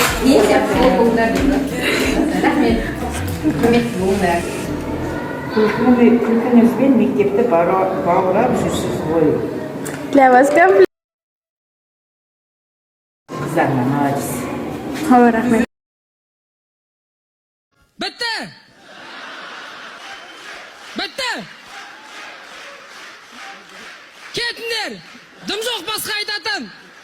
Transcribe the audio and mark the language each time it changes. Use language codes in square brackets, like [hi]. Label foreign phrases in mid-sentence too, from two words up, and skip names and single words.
[kk] Мен сияқты сол болыңдар дейді. Рахмет. Құрметті болыңдар. Күлкіңізбен мектепті баурап жүрсіз ғой. [ru] Для вас комплимент. [kk] Қыздарына молодец. Ой, рахмет. Бітті! Бітті! Кетіңдер! Дым жоқ басқа айтатын!